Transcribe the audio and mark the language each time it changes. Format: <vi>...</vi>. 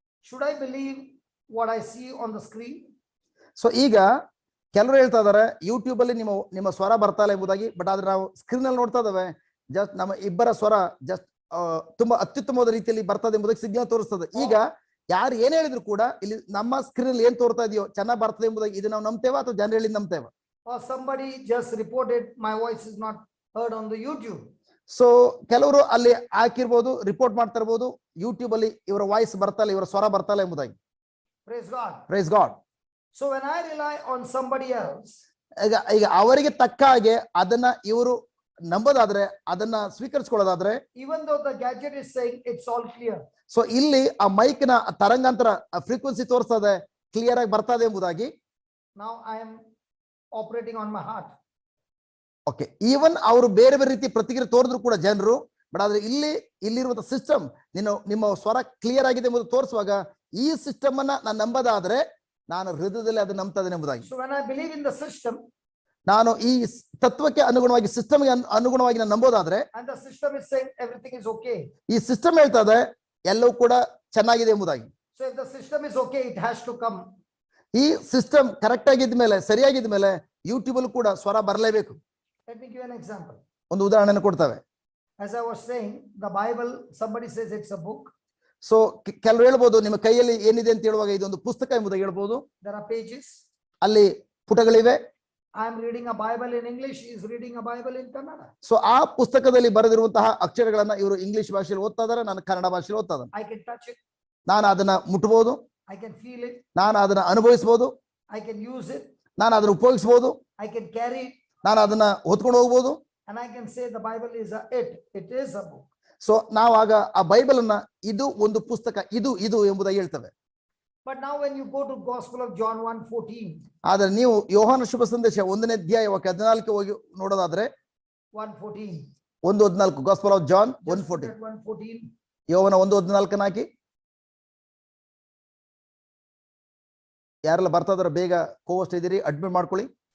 <en>Should I believe what I see on the screen?</en> <kn>So ಈಗ ಕೆಲವರು ಹೇಳ್ತಾ ಇದಾರೆ ಯೂಟ್ಯೂಬ್ ಅಲ್ಲಿ ನಿಮ್ಮ ಸ್ವರ ಬರ್ತಾ ಇಲ್ಲ ಎಂಬುದಾಗಿ, ಬಟ್ ಆದ್ರೆ ನಾವು ಸ್ಕ್ರೀನ್ ಅಲ್ಲಿ ನೋಡ್ತಾ ಇದಾವೆ ಜಸ್ಟ್ ನಮ್ಮ ಇಬ್ಬರ ಸ್ವರ ಜಸ್ಟ್ ತುಂಬಾ ಅತ್ಯುತ್ತಮವಾದ ರೀತಿಯಲ್ಲಿ ಬರ್ತದೆ ಎಂಬುದಕ್ಕೆ ಸಿಗ್ನಲ್ ತೋರಿಸ್ತದೆ. ಈಗ ಯಾರು ಏನ್ ಹೇಳಿದ್ರು ಕೂಡ ಇಲ್ಲಿ ನಮ್ಮ ಸ್ಕ್ರೀನ್ ಅಲ್ಲಿ ಏನ್ ತೋರ್ತಾ ಇದೆಯೋ ಚೆನ್ನಾಗಿ ಬರ್ತದೆ ಎಂಬುದಾಗಿ ಇದು ನಾವು ನಂಬ್ತೇವ ಅಥವಾ ಜನರು ಹೇಳಿ ನಂಬ್ತೇವ?</kn> <en>Or somebody just reported my voice is not heard on the YouTube.</en> <kn>So ಕೆಲವರು ಅಲ್ಲಿ ಹಾಕಿರ್ಬೋದು, ರಿಪೋರ್ಟ್ ಮಾಡ್ತಾ ಇರ್ಬೋದು ಯೂಟ್ಯೂಬ್ ಅಲ್ಲಿ ಇವರ ವಾಯ್ಸ್ ಬರ್ತಾ ಇಲ್ಲ, ಇವರ ಸ್ವರ ಬರ್ತಾ ಇಲ್ಲ ಎಂಬುದಾಗಿ.</kn> <en>Praise God. Praise God. So when I rely on somebody else,</en> <kn>ಈಗ ಅವರಿಗೆ ತಕ್ಕ ಹಾಗೆ ಅದನ್ನ ಇವರು ನಂಬೋದಾದ್ರೆ, ಅದನ್ನ ಸ್ವೀಕರಿಸಿಕೊಳ್ಳೋದಾದ್ರೆ,</kn> <en>even though the gadget is saying it's all clear.</en> <kn>So ಇಲ್ಲಿ ಆ ಮೈಕ್ ನ ತರಂಗಾಂತರ ಫ್ರೀಕ್ವೆನ್ಸಿ ತೋರಿಸ್ತದೆ, ಕ್ಲಿಯರ್ ಆಗಿ ಬರ್ತದೆ ಎಂಬುದಾಗಿ.</kn> <en>Now I am operating on my heart.</en> <kn>Okay, even ಅವರು ಬೇರೆ ಬೇರೆ ರೀತಿ ಪ್ರತಿಕ್ರಿಯೆ ತೋರಿದ್ರು ಕೂಡ ಜನರು, ಬಟ್ ಆದ್ರೆ ಇಲ್ಲಿರುವಂತ ಸಿಸ್ಟಮ್ ನಿಮ್ಮ ಸ್ವರ ಕ್ಲಿಯರ್ ಆಗಿದೆ ಎಂಬುದು ತೋರಿಸುವಾಗ ಈ ಸಿಸ್ಟಮ್ ಅನ್ನ ನಾನು ನಂಬದಾದ್ರೆ ನಾನು ಹೃದಯದಲ್ಲಿ ಅದನ್ನ ನಂಬ್ತಾ ಇದ್ದೇನೆ ಎಂಬುದಾಗಿ.</kn> <en>So when I believe in the system,</en> <kn>ನಾನು ಈ ತತ್ವಕ್ಕೆ ಅನುಗುಣವಾಗಿ ಸಿಸ್ಟಮ್ಗೆ ಅನುಗುಣವಾಗಿ ನಾನು ನಂಬೋದಾದ್ರೆ,</kn> <en>and the system is saying everything is okay.</en> <kn>ಈ ಸಿಸ್ಟಮ್ ಹೇಳ್ತಾ ಇದೆ ಎಲ್ಲವೂ ಕೂಡ ಚೆನ್ನಾಗಿದೆ ಎಂಬುದಾಗಿ.</kn> <en>So if the system is okay, it has to come.</en> <kn>ಈ ಸಿಸ್ಟಮ್ ಕರೆಕ್ಟ್ ಆಗಿದ್ಮೇಲೆ, ಸರಿಯಾಗಿದ್ಮೇಲೆ ಯೂಟ್ಯೂಬ್ ಅಲ್ಲಿ ಕೂಡ ಸ್ವರ ಬರಲೇಬೇಕು.</kn> <en>Let me give an example.</en> <kn>ಒಂದು ಉದಾಹರಣೆಯನ್ನು ಕೊಡ್ತೇವೆ.</kn> <en>As I was saying, the Bible, somebody says it's a book.</en> <kn>So ಕೆಲವರು ಹೇಳ್ಬೋದು ನಿಮ್ಮ ಕೈಯಲ್ಲಿ ಏನಿದೆ ಅಂತ ಹೇಳುವಾಗ ಇದೊಂದು ಪುಸ್ತಕ ಎಂಬುದಾಗಿ ಹೇಳ್ಬೋದು.</kn> <en>There are pages.</en> <kn>ಅಲ್ಲಿ ಪುಟಗಳಿವೆ.</kn> <en>I am reading a Bible in English, he is reading a Bible in Kannada.</en> <kn>So ಆ ಪುಸ್ತಕದಲ್ಲಿ ಬರೆದಿರುವಂತಹ ಅಕ್ಷರಗಳನ್ನ ಇವರು ಇಂಗ್ಲಿಷ್ ಭಾಷೆಯಲ್ಲಿ ಓದ್ತಾ ಇದಾರೆ, ನಾನು ಕನ್ನಡ ಭಾಷೆಯಲ್ಲಿ ಓದ್ತಾ ಇದ್ದೇನೆ.</kn> <en>I can touch it.</en> <kn>ನಾನು ಅದನ್ನ ಮುಟ್ಟಬಹುದು,</kn> <en>I can feel it.</en> <kn>ನಾನು ಅದನ್ನ ಅನುಭವಿಸಬಹುದು,</kn> <en>I can use it.</en> <kn>ನಾನು ಅದನ್ನ ಉಪಯೋಗಿಸಬಹುದು,</kn> <en>I can carry it.</en> <kn>ನಾನು ಅದನ್ನ ಹೊತ್ಕೊಂಡು ಹೋಗ್ಬೋದು.</kn> <en>And I can say the Bible is it is a book.</en> <kn>So ನಾವಾಗ ಆ ಬೈಬಲ್ ಅನ್ನ ಇದು ಒಂದು ಪುಸ್ತಕ, ಇದು ಎಂಬುದಾಗಿ ಹೇಳ್ತೇವೆ.</kn> <en>But now when you go to Gospel of John 1:14,</en> <kn>ಆದ್ರೆ ನೀವು ಯೋಹಾನ ಶುಭ ಸಂದೇಶ 1ನೇ ಅಧ್ಯಾಯ 14 ಹೋಗಿ ನೋಡೋದಾದ್ರೆ</kn> <en>1:14. 1:14 gospel of John 1:14. 1:14.</en> <kn>ಯೋಹಾನ 1:14 ಹಾಕಿ. ಯಾರೆಲ್ಲ ಬರ್ತಾ ಇದಾರೆ ಬೇಗ ಕೋಸ್ಟ್ ಇದ್ದೀರಿ, ಅಡ್ಮಿಟ್ ಮಾಡ್ಕೊಳ್ಳಿ.</kn>